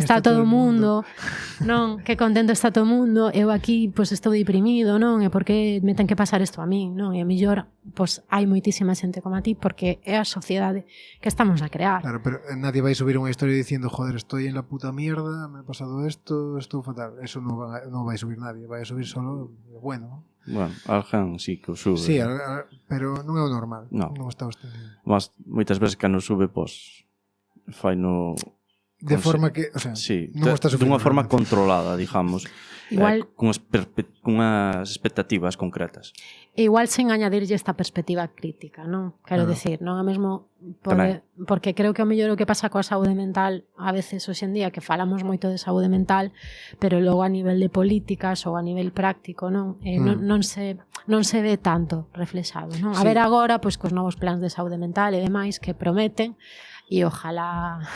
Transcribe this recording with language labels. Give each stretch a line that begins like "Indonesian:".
Galician: está todo o mundo, non, que contento está todo o mundo, eu aquí pois estou deprimido, non, e por que me ten que pasar isto a min, non, e a mellor pois hai moitísima xente como a ti porque é a sociedade que estamos a crear. Claro, pero nadie vai subir unha historia dicindo,
Spanish: joder, estoy en la puta mierda, me ha pasado esto,
Galician: estou fatal. Eso non vai subir nadie, vai subir solo bueno. Bueno, alguén sí que o sube. Sí, pero non é o normal. No. Non está ostendido. Mas moitas veces que non sube, pois, fai no de forma que, o sea, sí, non está sufrindo. dunha forma realmente. controlada, digamos. Igual- Cunhas expectativas concretas. E igual sen añadirlle esta perspectiva crítica, non? Quero Claro. decir, non é mesmo porque creo que o mellor o que pasa coa saúde mental a veces hoxe en día que falamos moito de saúde mental, pero logo a nivel de políticas ou a nivel práctico, non? Non se ve tanto reflexado, non? A Sí. ver agora, pois cos novos plans de saúde mental e demais que prometen e ojalá,